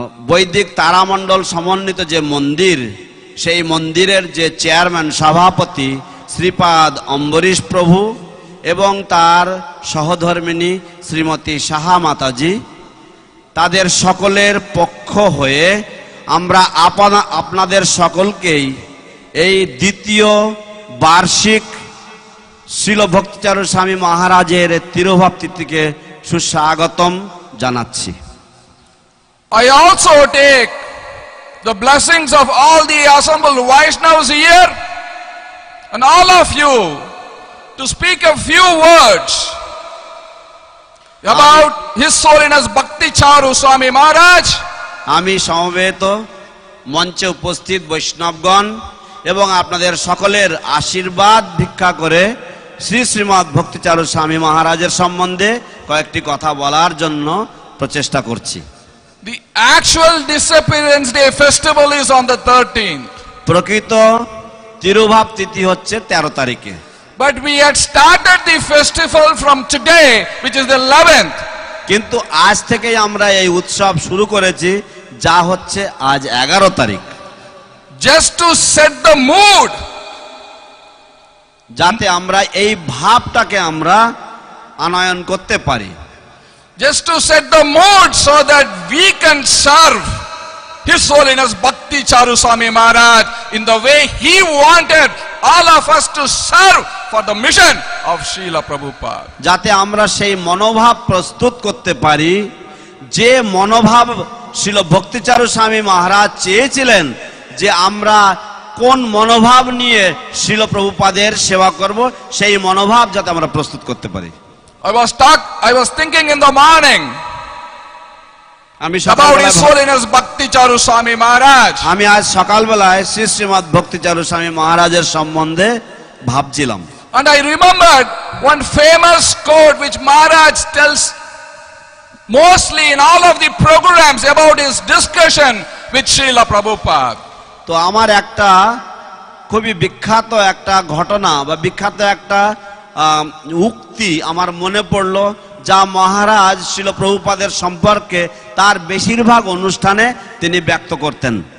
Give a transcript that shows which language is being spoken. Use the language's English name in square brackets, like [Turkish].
[Bangla] বৈদিক তারামণ্ডল সমন্বিত যে মন্দির, সেই মন্দিরের যে চেয়ারম্যান সভাপতি শ্রীপাদ অম্বরীশ প্রভু এবং তার সহধর্মিনী শ্রীমতী সাহা মাতাজি, তাদের সকলের পক্ষ হয়ে আমরা আপনাদের সকলকেই এই দ্বিতীয় বার্ষিক শিল ভক্তিচারু স্বামী মহারাজের তিরোভাব তিথিকে সুস্বাগতম জানাচ্ছি। [English] I also take the blessings of all the assembled Vaishnavas here and all of you to speak a few words about His Holiness Bhakti Charu Swami Maharaj. [Bangla] আমি সমবেত মঞ্চে উপস্থিত বৈষ্ণবগণ এবং আপনাদের সকলের আশীর্বাদ ভিক্ষা করে শ্রী শ্রীমৎ ভক্তিচারু স্বামী মহারাজের সম্বন্ধে কয়েকটি কথা বলার জন্য প্রচেষ্টা করছি। [English] The actual disappearance day festival is on the 13th. [Bangla] প্রকৃত তিরোভাব তিথি হচ্ছে 13 তারিখে। [English] But we had started the festival from today, which is the 11th. [Bangla] কিন্তু আজ থেকেই আমরা এই উৎসব শুরু করেছি, যা হচ্ছে আজ 11 তারিখ। [English] Just to set the mood. [Bangla] যাতে আমরা এই ভাবটাকে আমরা আনয়ন করতে পারি। [English] Just to set the mood so that we can serve His Holiness Bhakti Charu Swami Maharaj in the way He wanted all of us to serve for the mission of Srila Prabhupada. [Bangla] যাতে আমরা সেই মনোভাব প্রস্তুত করতে পারি, যে মনোভাব শিল ভক্তিচারু স্বামী মহারাজ চেয়েছিলেন যে আমরা কোন মনোভাব নিয়ে শিল প্রভুপাদের সেবা করব, সেই মনোভাব যাতে আমরা প্রস্তুত করতে পারি। [English] I was thinking in the morning [Bangla] আমি [English] about His Holiness Bhakti Charu Swami Maharaj. [Bangla] আমি আজ সকালবেলায় শ্রী শ্রীমৎ ভক্তিচারু স্বামী মহারাজের সম্বন্ধে ভাবছিলাম। [English] And I remembered one famous quote which Maharaj tells mostly in all of the programs about his discussion with Srila Prabhupada. [Bangla] তো আমার একটা খুবই বিখ্যাত একটা ঘটনা বা বিখ্যাত একটা উক্তি আমার মনে পড়লো, যা মহারাজ শিল প্রভুপাদের সম্পর্কে তার বেশিরভাগ অনুষ্ঠানে তিনি ব্যক্ত করতেন।